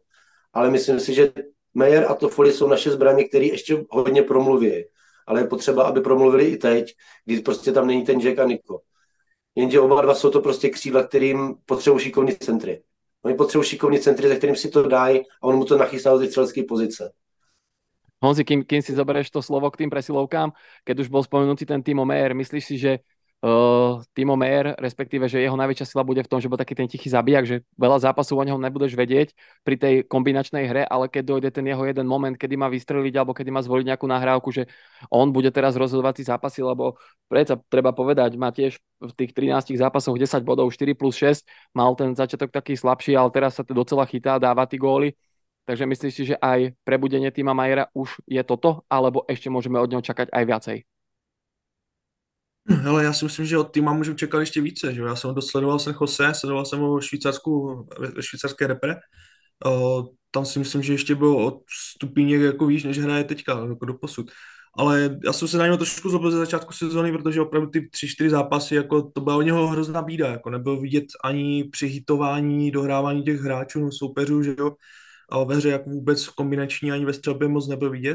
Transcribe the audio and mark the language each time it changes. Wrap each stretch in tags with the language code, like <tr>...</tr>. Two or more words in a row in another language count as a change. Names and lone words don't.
<cs>Ale myslím si, že Mayer a Toffoli jsou naše zbraně, které ještě hodně promluví. Ale je potřeba, aby promluvili i teď, když prostě tam není ten Jack a Niko. Jenže oba dva jsou to prostě křídla, kterým potřebují šikovní centry. Oni potřebují šikovní centry, za kterým si to dají a on mu to nachystá do té střelecké pozice.</cs> <sk>Honzi, kým si zoberieš to slovo k tým presilovkám, keď už bol spomenutý ten Timo Mayer, myslíš si, že Timo Mayer, respektíve, že jeho najväčšia sila bude v tom, že bude taký ten tichý zabijak, že veľa zápasov o neho nebudeš vedieť pri tej kombinačnej hre, ale keď dojde ten jeho jeden moment, kedy má vystreliť alebo kedy má zvoliť nejakú nahrávku, že on bude teraz rozhodovať tie zápasy, lebo predsa treba povedať, má tiež v tých 13 zápasoch 10 bodov, 4 plus 6, mal ten začiatok taký slabší, ale teraz sa to docela chytá, dáva tí góly. Takže myslíš si, že aj prebudenie Tima Mayera už je toto, alebo ešte môžeme od neho čakať aj viacej?</sk> <cs>Hele, já si myslím, že od týma můžu čekat ještě více, že jo? Já jsem dosledoval San Jose, sledoval jsem ho ve švýcarské repre. Tam si myslím, že ještě byl od stupíněk jako víc, než hraje teďka, jako doposud. Ale já jsem se na něho trošku zlobil ze začátku sezóny, protože opravdu ty 3-4 zápasy, jako to byla u něho hrozná bída, jako nebyl vidět ani při hitování, dohrávání těch hráčů, soupeřů, že jo, a ve hře jako vůbec v kombinační ani ve střelbě moc nebyl vidět.</cs>